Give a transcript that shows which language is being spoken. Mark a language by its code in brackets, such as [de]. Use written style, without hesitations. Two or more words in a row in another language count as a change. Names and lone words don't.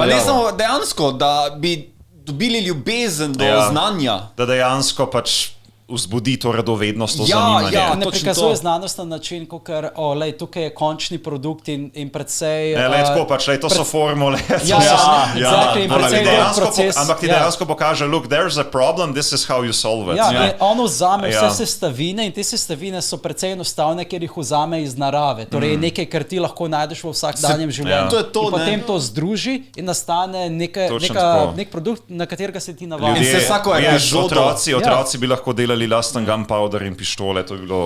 [sl] Ali samo dejansko, da bi dobili ljubezen do znanja. Da dejansko pač vzbudi to radovednost, to zanimanje. Ne prikazuje znanost na način, ker tukaj je končni produkt in predvsej... Tako pač, to so formule. Ampak ti dejansko pokaže, [en] look, there's a problem, this is how you solve it. [sl] On vzame vse sestavine in te sestavine so predvsej enostavne, ker jih vzame iz narave. Torej nekaj, kar ti lahko najdeš v vsakdanjem življenju. In potem to združi in nastane nek produkt, na katerega se ti navadi. Otroci bi lahko delali lasten gunpowder in pištole, to je bilo...